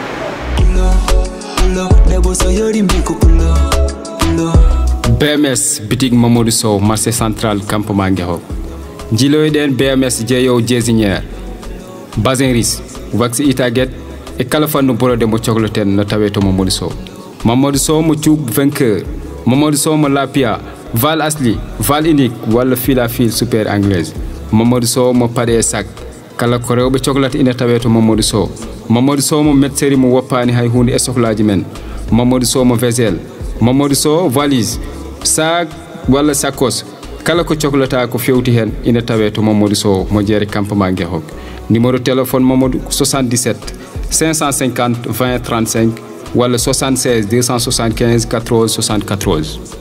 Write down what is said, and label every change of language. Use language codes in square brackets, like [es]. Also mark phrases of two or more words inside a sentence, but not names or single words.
[ff] BMS bitig Mamadou Sow [fr] marché central [ff] campement Guéhok jiloyɗen BMS jeeyow jésiniére basin riche wax itaguet e kala fannu bolode mo cohleten no tawe to Mamadou Sow mo cuub vainqueur Mamadou Sow mo lapia val asli val unique walla fila fil [fr] super anglaise [ff] Mamadou Sow mo paɗe e sac kala ko rewɓe cohlata ina tawe to Mamadou Sow mo médeceri mo woppani hay hunde e sohlaji men Mamadou Sow mo vaisselle Mamadou Sow valise sac walla sakos kala ko cohlata ko fewti hen ina tawe to Mamadou Sow mo jeere campement Guéhok [fr] numéro téléphone [ff] Mamadou 77 550 20 35 walla 76 275 14 74